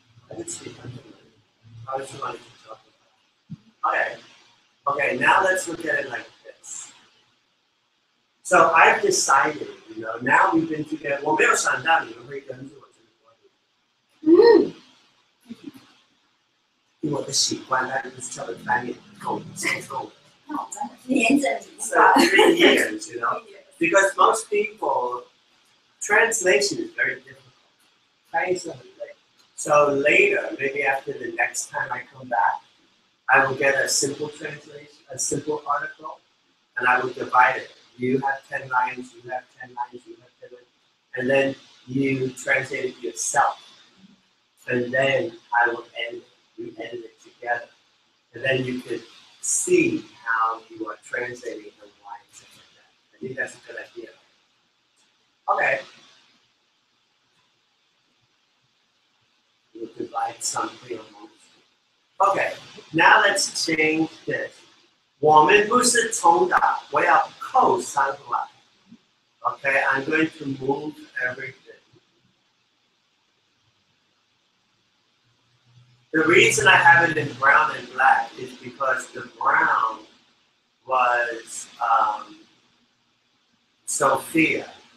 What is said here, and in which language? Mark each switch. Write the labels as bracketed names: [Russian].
[English] I didn't see underlined. I was wanting to talk about it. Okay, now let's look at it like this. So I've decided, now we've been together. [Chinese] 我没有想到你们会跟着我这个观点。因为我的习惯，大家就是叫我翻译口接受。 [English] So 3 years, because most people, translation is very difficult. So later, maybe after the next time I come back, I will get a simple translation, a simple article, and I will divide it. You have 10 lines, you have 10 lines, you have 10 lines, and then you translate it yourself. And then I will edit it. You edit it together. And then you could see how you are translating and why it's like that. I think that's a good idea. Okay. We'll divide something amongst you. Okay, now let's change this. [Chinese] 我们不是重打，我要扣上来。 [English] Okay, I'm going to move everything. The reason I have it in brown and black is because the brown was Sophia.